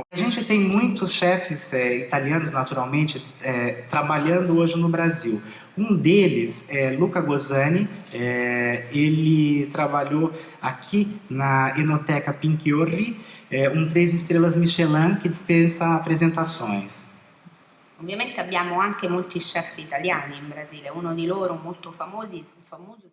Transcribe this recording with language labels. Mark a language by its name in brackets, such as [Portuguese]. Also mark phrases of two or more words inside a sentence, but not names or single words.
[Portuguese] A gente tem muitos chefes italianos, naturalmente, trabalhando hoje no Brasil. Um deles é Luca Gosani. Ele trabalhou aqui na Enoteca Pinchiorri, 3 estrelas Michelin que dispensa apresentações. [Italian] Ovviamente abbiamo anche molti chef italiani in Brasile, uno di loro molto famoso